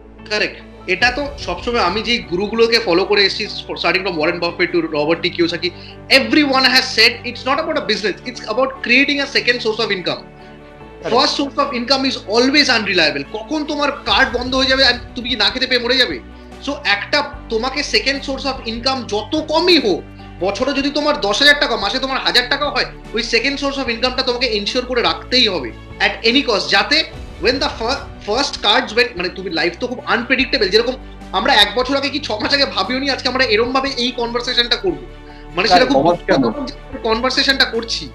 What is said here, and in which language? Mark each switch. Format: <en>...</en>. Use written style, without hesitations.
<en>Correct.</en> <bn>এটা তো সবসময় আমি যে গুরুগুলোকে ফলো করে এসেছি,</bn> <en>starting from Warren Buffett to Robert T. Kiyosaki, everyone has said it's not about a business, it's about creating a second source of income. First source of income is always unreliable.</en> <bn>কখন তোমার card বন্ধ হয়ে যাবে আর তুমি কি না খেতে পেয়ে মরে যাবে। সো একটা তোমাকে সেকেন্ড সোর্স অফ ইনকাম যত কমই হোক, বছরে যদি তোমার 10,000 টাকা, মাসে তোমার 1,000 টাকা হয়, ওই সেকেন্ড সোর্স অফ ইনকামটা তোমাকে এনশিওর করে রাখতেই হবে</bn> <en>at any cost,</en> <bn>যাতে</bn> <en>when the first cards went,</en> <bn>মানে তুমি লাইফ তো খুব আনপ্রেডিক্টেবল, যেরকম আমরা 1 বছর আগে কি 6 মাস আগে ভাবিও নি আজকে আমরা এরকম ভাবে এই কনভারসেশনটা করব, মানে সেটা খুব কনভারসেশনটা করছি।</bn>